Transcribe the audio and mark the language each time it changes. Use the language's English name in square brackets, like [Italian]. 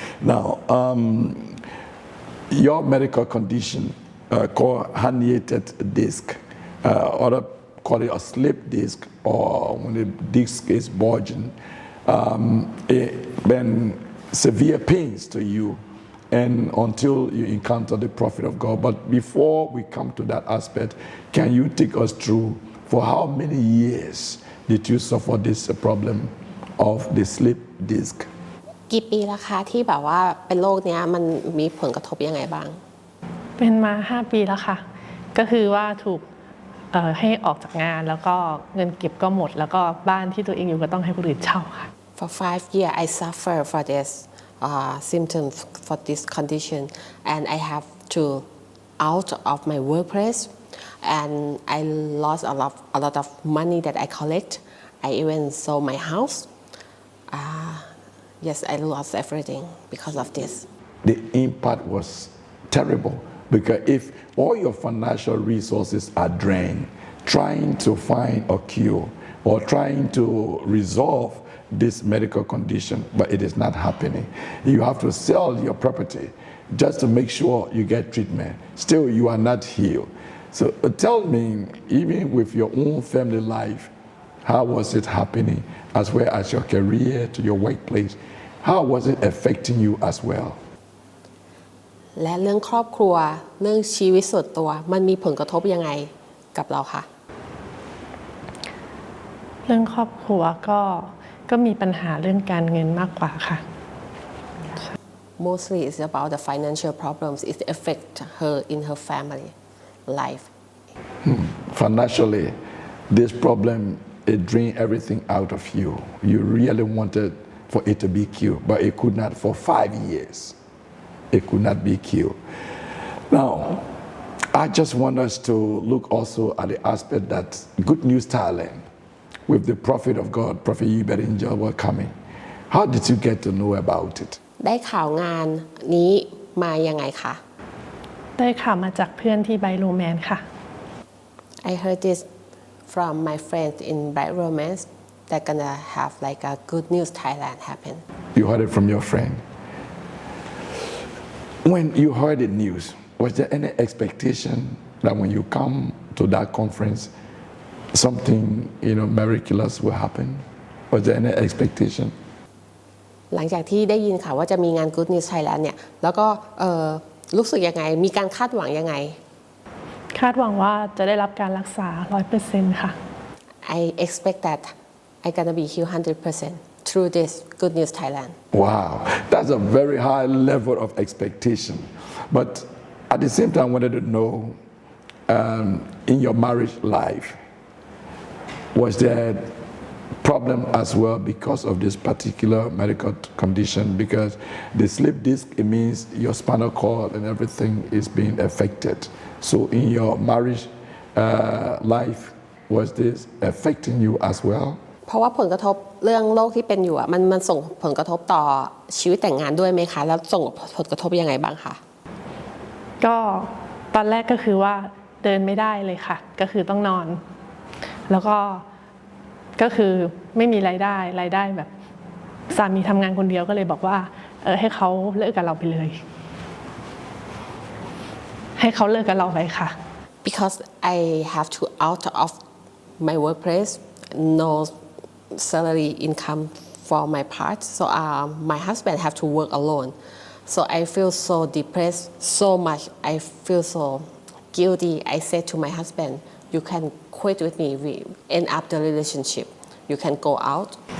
[English] Now, your medical condition called herniated disc, or call it a slip disc, or when the disc is bulging, it been severe pains to you. And until you encounter the prophet of God. But before we come to that aspect, can you take us through for how many years did you suffer this problem of the slip disc? [Thai] กี่ปีแล้วคะที่แบบว่าเป็นโรคเนี้ยมันมีผลกระทบยังไงบ้าง เป็นมา5 ปีแล้วค่ะก็คือว่าถูกให้ออกจากงานแล้วก็เงินเก็บก็หมดแล้วก็บ้านที่ตัวเองอยู่ก็ต้องให้คนอื่นเช่าค่ะ [English] For 5 years I suffer for this symptoms for this condition and I have to out of my workplace and I lost a lot of money that I collect. I even sold my house. Yes, I lost everything because of this. The impact was terrible because if all your financial resources are drained trying to find a cure or trying to resolve this medical condition, but it is not happening. You have to sell your property just to make sure you get treatment. Still, you are not healed. So tell me, even with your own family life, how was it happening as well as your career to your workplace? How was it affecting you as well? [Thai] และเรื่องครอบครัวเรื่องชีวิตส่วนตัวมันมีผลกระทบยังไงกับเราคะ เรื่องครอบครัวก็มีปัญหาเรื่องการเงินมากกว่าค่ะ [English] Mostly it's about the financial problems. It affect her in her family life. Financially, this problem it drained everything out of you. You really wanted for it to be cured, but it could not for 5 years. It could not be cured. Now, I just want us to look also at the aspect that Good News Thailand, with the prophet of God, Prophet Hubert Inja, were coming. How did you get to know about it? [Thai] ได้ข่าวงานนี้มายังไงคะ ได้ข่าวมาจากเพื่อนที่ไบโรแมนค่ะ [English] I heard this from my friends in Bright Romance. They're gonna have like a Good News Thailand happen. You heard it from your friend. When you heard the news, was there any expectation that when you come to that conference, something miraculous will happen? Was there any expectation? [Thai] หลังจากที่ได้ยินข่าวว่าจะมีงาน Good News Thailand เนี่ยแล้วก็รู้สึกยังไงมีการคาดหวังยังไง คาดหวังว่าจะได้รับการรักษา 100% ค่ะ [English] I expect that I'm gonna be healed 100% through this Good News Thailand. Wow, that's a very high level of expectation. But at the same time, I wanted to know in your marriage life, was there problem as well because of this particular medical condition, because the slip disc, it means your spinal cord and everything is being affected. So in your marriage life, was this affecting you as well? [Thai] เพราะว่าผลกระทบเรื่องโรคที่เป็นอยู่มันส่งผลกระทบต่อชีวิตแต่งงานด้วยไหมคะแล้วส่งผลกระทบยังไงบ้างคะ ก็ตอนแรกก็คือว่าเดินไม่ได้เลยค่ะก็คือต้องนอนแล้วก็คือไม่มีรายได้แบบสามีทำงานคนเดียวก็เลยบอกว่าให้เขาเลิกกับเราไปเลยให้เขาเลิกกับเราไปค่ะ [English] because I have to out of my workplace no salary income for my part so my husband have to work alone so I feel so depressed so much I feel so guilty I said to my husband you can quit with me we end up the relationship you can go out